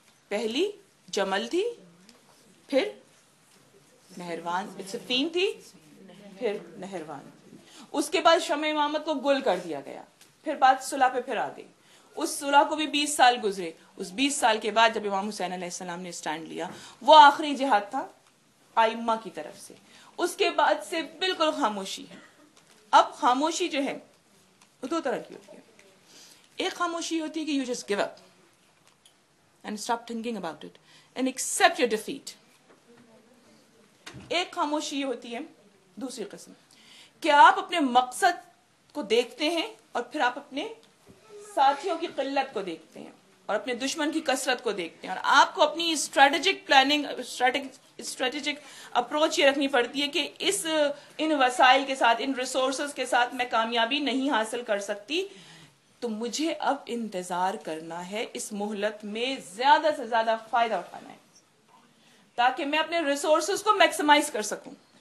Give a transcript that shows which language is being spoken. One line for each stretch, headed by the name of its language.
Urdu: پہلی جمل تھی, پھر نہروان صفین تھی, پھر نہروان, اس کے بعد شمع امامت کو گل کر دیا گیا, پھر بات صلح پہ پھر آ گئی. اس صلح کو بھی 20 سال گزرے. اس 20 سال کے بعد جب امام حسین علیہ السلام نے اسٹینڈ لیا, وہ آخری جہاد تھا ائمہ کی طرف سے. اس کے بعد سے بالکل خاموشی ہے. اب خاموشی جو ہے وہ دو طرح کی ہوتی ہے. ایک خاموشی ہوتی ہے کہ
English: you just give up and stop thinking about it and accept your defeat.
Urdu: ایک خاموشی یہ ہوتی ہے دوسری قسم کہ آپ اپنے مقصد کو دیکھتے ہیں اور پھر آپ اپنے ساتھیوں کی قلت کو دیکھتے ہیں اور اپنے دشمن کی کثرت کو دیکھتے ہیں, اور آپ کو اپنی اسٹریٹجک پلاننگ, اسٹریٹجک اپروچ یہ رکھنی پڑتی ہے کہ ان وسائل کے ساتھ, ان ریسورسز کے ساتھ میں کامیابی نہیں حاصل کر سکتی, تو مجھے اب انتظار کرنا ہے, اس مہلت میں زیادہ سے زیادہ فائدہ اٹھانا ہے تاکہ میں اپنے ریسورسز کو میکسیمائز کر سکوں,